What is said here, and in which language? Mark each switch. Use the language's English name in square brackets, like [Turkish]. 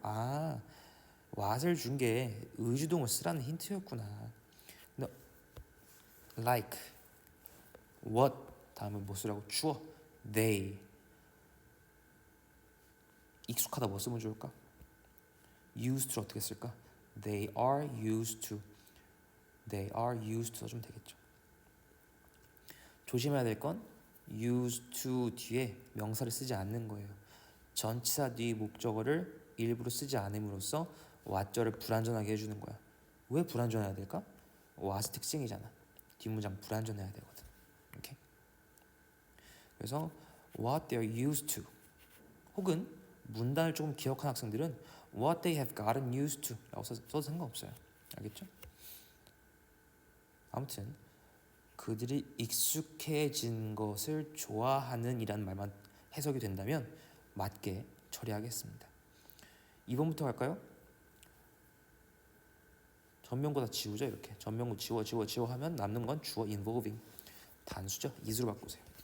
[Korean] 아, what을 준 게 의주동을 쓰라는 힌트였구나. 근데 like, what 다음에 뭐 쓰라고? 주어, they. 익숙하다 뭐 쓰면 좋을까? used to 어떻게 쓸까? [English] They are used to. They are used to [Korean] 써주면 되겠죠. 조심해야 될 건 used to 뒤에 명사를 쓰지 않는 거예요. 전치사 뒤 목적어를 일부러 쓰지 않음으로써 what절을 불완전하게 해주는 거야. 왜 불완전해야 될까? what's 특징이잖아. 뒷문장 불완전해야 되거든. 이렇게. 그래서 [English] what they are used to [Korean] 혹은 문단을 조금 기억한 학생들은 [English] what they have gotten used to [Korean] 라고 써도 상관없어요. 알겠죠? 아무튼 그들이 익숙해진 것을 좋아하는 이라는 말만 해석이 된다면 맞게 처리하겠습니다. 2번부터 갈까요? 전명구 다 지우죠. 이렇게 전명구 지워 하면 남는 건 주어 involving 단수죠. is로 바꾸세요.